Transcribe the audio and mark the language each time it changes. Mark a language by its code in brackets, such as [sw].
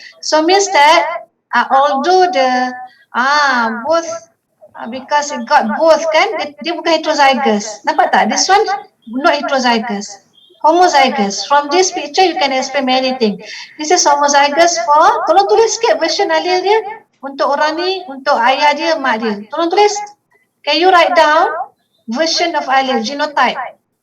[en] So means that although the both because it got both kan, [ms] dia bukan heterozygous. Nampak tak? [en] This one not heterozygous. Homozygous. From this picture, you can explain many things. This is homozygous for, [ms] tolong tulis sikit [en] version allele dia. [ms] Untuk orang ni, untuk ayah dia, mak dia. Tolong tulis. [en] Can you write down version of allele, genotype?